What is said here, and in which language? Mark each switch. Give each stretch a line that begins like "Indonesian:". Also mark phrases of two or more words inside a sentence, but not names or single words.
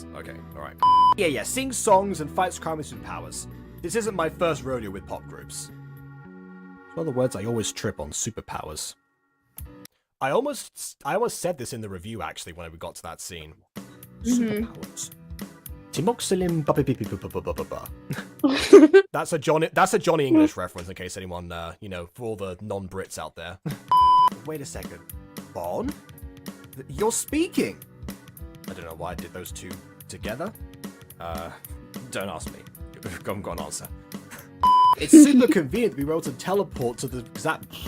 English: Okay, alright. Yeah, sing songs and fight crime with superpowers. This isn't my first rodeo with pop groups. In other words, I always trip on superpowers. I almost said this in the review actually when we got to that scene. Superpowers. Timoxilim ba ba ba ba ba. That's a Johnny English reference in case anyone for all the non-Brits out there. Wait a second. Bon? You're speaking! I don't know why I did those two together. Don't ask me. Got an answer. It's super convenient to be able to teleport to the exact.